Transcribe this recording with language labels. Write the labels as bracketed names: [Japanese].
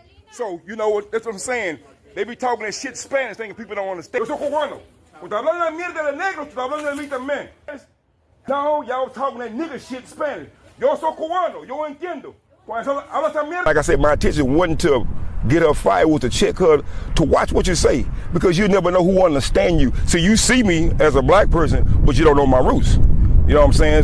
[English] So, you know what, that's what I'm saying. They be talking that shit Spanish, thinking people don't understand. [Spanish] Yo soy cubano. Cuando hablan la mierda de negro, tú hablando de mí también. [English] No, y'all talking that nigga shit Spanish. Yo soy cubano, yo entiendo. Like I said, my intention wasn't to get her fired, was to check her, to watch what you say, because you never know who understand you. So you see me as a black person, but you don't know my roots. You know what I'm saying?